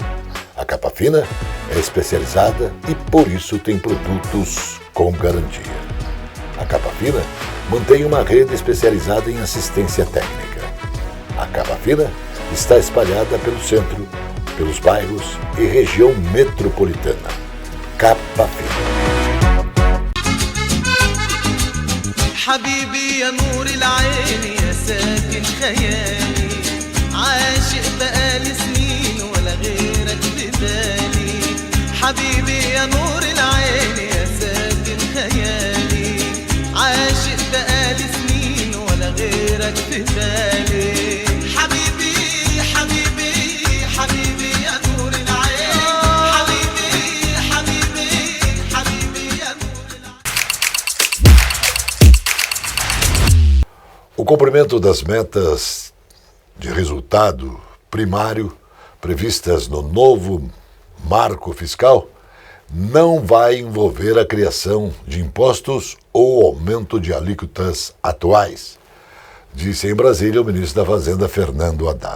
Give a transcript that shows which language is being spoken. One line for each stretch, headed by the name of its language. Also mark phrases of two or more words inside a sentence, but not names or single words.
Portuguese: A Capa Fina é especializada e por isso tem produtos com garantia. A Capa Fina mantém uma rede especializada em assistência técnica. A Capa Fina está espalhada pelo centro, pelos bairros e região metropolitana. Capa Fina.
Arabic: حبيبي يا نور العين يا ساكن خيالي عاشق بقالي سنين ولا غيرك ببالي حبيبي يا نور العين يا ساكن خيالي عاشق بقالي سنين ولا غيرك ببالي حبيبي حبيبي حبيبي يا نور العين حبيبي حبيبي حبيبي يا نور العين.
Portuguese: O cumprimento das metas de resultado primário previstas no novo marco fiscal não vai envolver a criação de impostos ou aumento de alíquotas atuais, disse em Brasília o ministro da Fazenda, Fernando Haddad.